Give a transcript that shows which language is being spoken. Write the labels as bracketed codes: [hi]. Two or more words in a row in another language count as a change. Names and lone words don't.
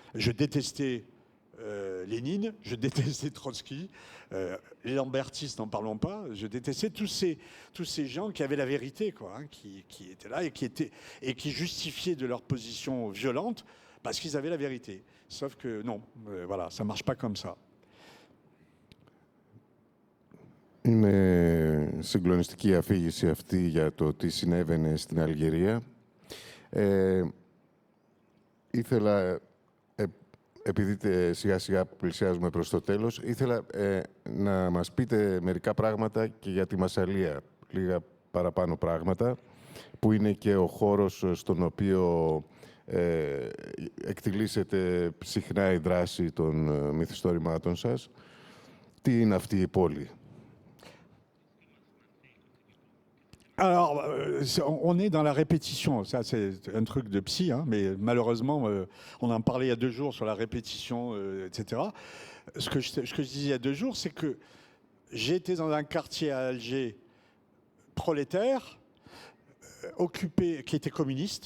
[fr] Donc, je détestais Lénine, je détestais Trotsky, les Lambertistes, n'en parlons pas, je détestais tous ces gens qui avaient la vérité, quoi, hein, qui étaient là et qui justifiaient de leur position violente parce qu'ils avaient la vérité. Sauf que non, voilà, ça ne marche pas comme ça. [el] Είναι συγκλονιστική η αφήγηση αυτή για το τι συνέβαινε στην Αλγερία. Ήθελα, επειδή σιγά σιγά πλησιάζουμε προς το τέλος, ήθελα να μας πείτε μερικά πράγματα και για τη Μασσαλία, λίγα παραπάνω πράγματα, που είναι και ο χώρος στον οποίο εκτιλήσεται συχνά η δράση των μυθιστορημάτων σας. Τι είναι αυτή η πόλη? [fr] Alors, on est dans la répétition. Ça, c'est un truc de psy, hein, mais malheureusement, on en parlait il y a 2 jours sur la répétition, etc. Ce que je disais il y a 2 jours, c'est que j'étais dans un quartier à Alger prolétaire, occupé, qui était communiste.